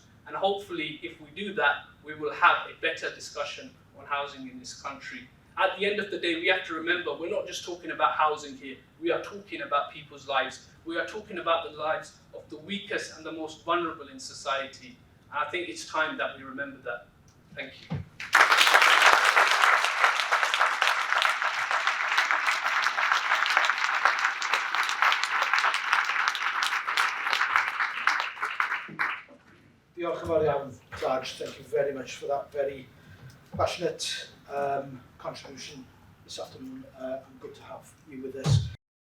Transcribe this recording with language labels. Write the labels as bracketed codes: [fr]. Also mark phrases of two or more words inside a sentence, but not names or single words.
[en] And hopefully, if we do that, we will have a better discussion on housing in this country. At the end of the day, we have to remember, we're not just talking about housing here. We are talking about people's lives. We are talking about the lives of the weakest and the most vulnerable in society. And I think it's time that we remember that. Thank you. [cy] Diolch yn fawr iawn, Taj. [en] Thank you very much for that very passionate contribution this afternoon. And good to have you with us.